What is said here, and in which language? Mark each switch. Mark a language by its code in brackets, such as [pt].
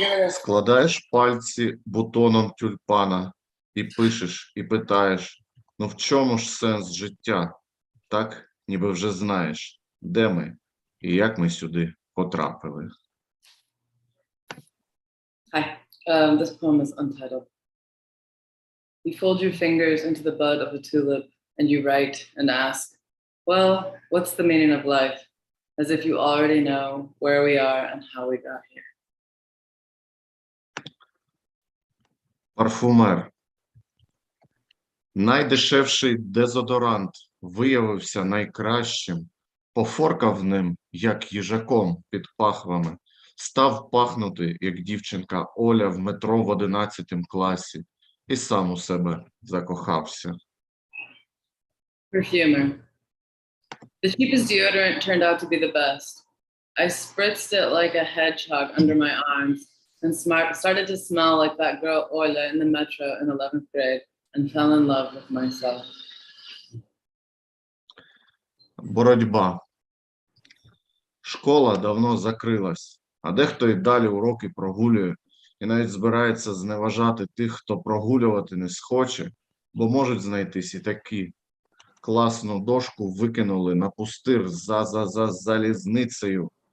[uk] Складаєш пальці бутоном тюльпана і пишеш, і питаєш, ну в чому ж сенс життя? Так, ніби вже знаєш, де ми і як ми сюди потрапили. [en] Hi, this poem is untitled. You fold your fingers into the bud of a tulip and you write and ask, well, what's the meaning of life? As if you already know where we are and how we got here. [uk] Парфумер. Найдешевший дезодорант виявився найкращим. Пофоркав ним, як їжаком під пахвами. Став пахнути, як дівчинка Оля в метро в 11 класі. І сам у себе закохався. [en] Perfumer. The cheapest deodorant turned out to be the best. I spritzed it like a hedgehog under my arms and started to smell like that girl Oleh in the metro in 11th grade and fell in love with myself. [uk] Боротьба. Школа давно закрилась, а дехто й далі уроки прогулює і навіть збирається зневажати тих, хто прогулювати не схоче, бо можуть знайтись і такі. Класну дошку викинули на пустир за залізницею.